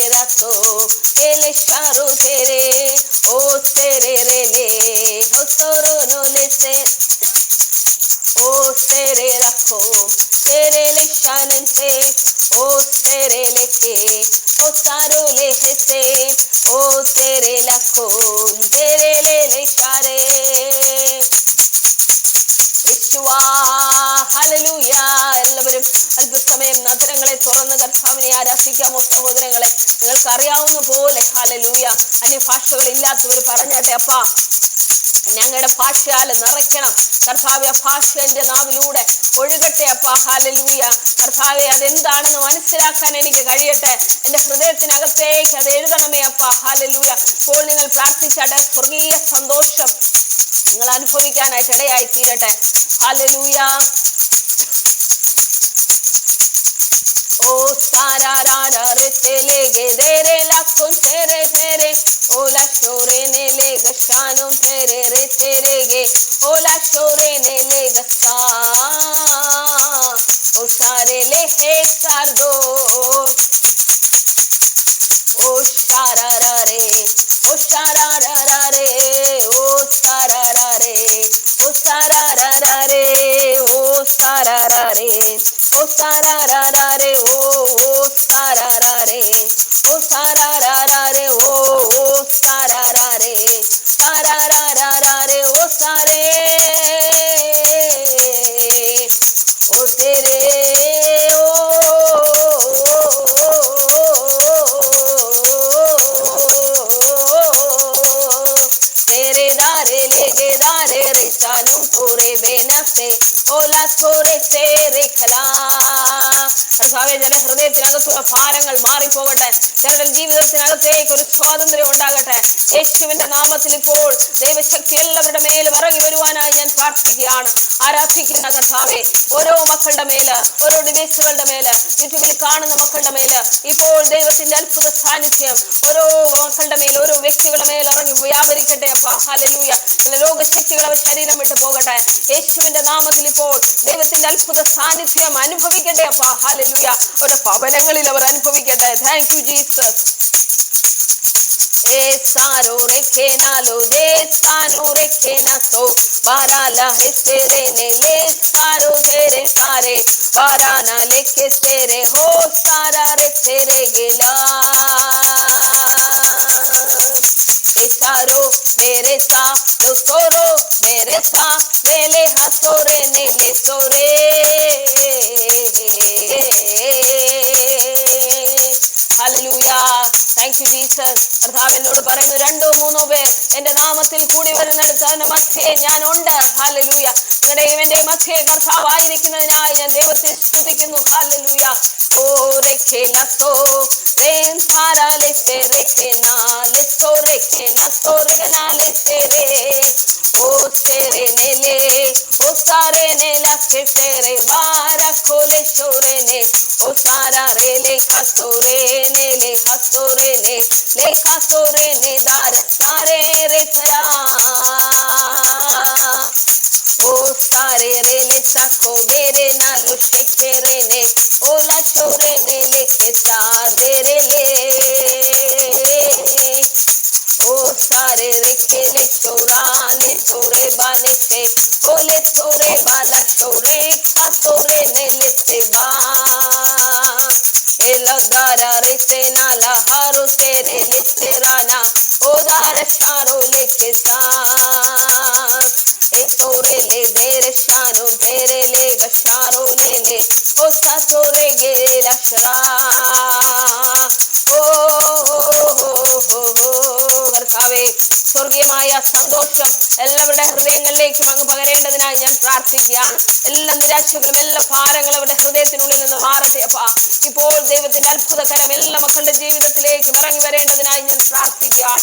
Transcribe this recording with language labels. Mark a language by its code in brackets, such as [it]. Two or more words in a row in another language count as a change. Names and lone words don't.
[ml] रातो केले शारो तेरे ओ तेरे रे ले ओ सोरो नो लेते ओ तेरे रखो तेरे ले शानन से ओ तेरे लेके ओ सारो ले से ओ तेरे लखो तेरे ले शारे യേശുവാ ഹല്ലേലൂയ. എല്ലാവരും അല്പസമയം നഗരങ്ങളെ തുറന്ന് കർത്താവിനെ ആരാധിക്കാമോ സഹോദരങ്ങളെ? നിങ്ങൾക്ക് അറിയാവുന്ന പോലെ ഹല്ലേലൂയ. അന്യഭാഷകൾ ഇല്ലാത്തവർ പറഞ്ഞാട്ടെ, അപ്പാ ഞങ്ങളുടെ ഭാഷയാൽ നിറയ്ക്കണം കർത്താവെ. ഭാഷ എൻ്റെ നാവിലൂടെ ഒഴുകട്ടെ അപ്പാ. ഹല്ലേലൂയ. കർത്താവെ, അതെന്താണെന്ന് മനസ്സിലാക്കാൻ എനിക്ക് കഴിയട്ടെ. എൻ്റെ ഹൃദയത്തിനകത്തേക്ക് അത് എഴുതണമേ അപ്പാ. ഹല്ലേലൂയ. ഇപ്പോൾ നിങ്ങൾ പ്രാർത്ഥിച്ചാട്ടെ. സ്വർഗീയ സന്തോഷം നിങ്ങൾ അനുഭവിക്കാനായിട്ട് ഇടയായി തീരട്ടെ. ഹല്ലേലൂയ. O sararara retele gedere la con tere tere o la chore nele gashanum tere retere ge o la chore nele gasa o sare le he sardo o shararare o shararare o sararare o sararare o sararare o sararare o sararare o sararare o sararare sararare o sare o tere o tere dare lege dare re salum kore benase ola kore tere khala. കർത്താവേ, ചില ഹൃദയത്തിനകത്തുള്ള ഭാരങ്ങൾ മാറിപ്പോകട്ടെ. ചിലരുടെ ജീവിതത്തിനകത്തേക്ക് ഒരു സ്വാതന്ത്ര്യം ഉണ്ടാകട്ടെ. യേശുവിന്റെ നാമത്തിൽ ഇപ്പോൾ ദൈവശക്തി എല്ലാവരുടെ മേൽ ഇറങ്ങി വരുവാനായി ഞാൻ പ്രാർത്ഥിക്കുകയാണ്. ആരാധിക്കുന്ന കർത്താവേ, ഓരോ മക്കളുടെ മേല്, ഓരോ ഡിവൈസുകളുടെ മേല്, യൂട്യൂബിൽ കാണുന്ന മക്കളുടെ മേല് ഇപ്പോൾ ദൈവത്തിന്റെ അത്ഭുത സാന്നിധ്യം ഓരോ മക്കളുടെ മേൽ, ഓരോ വ്യക്തികളുടെ മേൽ ഇറങ്ങി വ്യാപരിക്കട്ടെ അപ്പ. ഹല്ലേലൂയ. രോഗശക്തികൾ അവർ ശരീരം വിട്ടു പോകട്ടെ. യേശുവിന്റെ നാമത്തിൽ ഇപ്പോൾ ദൈവത്തിന്റെ അത്ഭുത സാന്നിധ്യം അനുഭവിക്കട്ടെ അപ്പ. ഹല്ലേലൂയ. അവരുടെ ഭവനങ്ങളിൽ അവർ അനുഭവിക്കട്ടെ. [en] thank you Jesus. Esaro rekenalo desano rekenaso barala hesere nele saro tere sare barana leke sere ho sara retere gela esaro mere sa lo soro mere sa mele hasore nele sore. Hallelujah. Thank you Jesus. [ml] കർത്താവ് എന്നോട് പറയുന്നു, 2-3 പേർ എന്റെ നാമത്തിൽ കൂടി വരുന്നിടത്ത് അതിന്റെ മധ്യേ ഞാൻ ഉണ്ട്. ഹല്ലേലൂയ. എന്റെ മധ്യേ കർത്താവ് ആയിരിക്കുന്നതിനായി ഞാൻ ദൈവത്തെ സ്തുതിക്കുന്നു. ഹല്ലേലൂയ. ഓ രേഖേലസോ രേൻ സാരാലെ രേഖേനാലെ സോ രേഖേനസോ രേഖനാലെ സേരേ o sere nele o sare nela ke sere bara kole shore ne o sara re le khasore nele khasore ne le khasore ne dar sare re thaya o sare re le sakho mere nalo shekere ne o la shore ne le ke sare re le o sare rekhe le chorane chore bane se ole chore bala chore khasore ne le se ba ela dara re se na la haro se re le se rana o dara charo le ke sa e chore le dere shano dere le gasharo le o sa chore ge la shra കർത്താവേ, സ്വർഗീയമായ സന്തോഷം എല്ലാവരുടെ ഹൃദയങ്ങളിലേക്കും അങ്ങ് പകരേണ്ടതിനായി ഞാൻ പ്രാർത്ഥിക്കുകയാണ്. എല്ലാ നിരാശകളും എല്ലാ ഭാരങ്ങളും അവരുടെ ഹൃദയത്തിനുള്ളിൽ നിന്ന് മാറട്ടെ അപ്പാ. ഇപ്പോൾ ദൈവത്തിന്റെ അത്ഭുതകരം എല്ലാ മക്കളുടെ ജീവിതത്തിലേക്കും ഇറങ്ങി വരേണ്ടതിനായി ഞാൻ പ്രാർത്ഥിക്കുകയാണ്.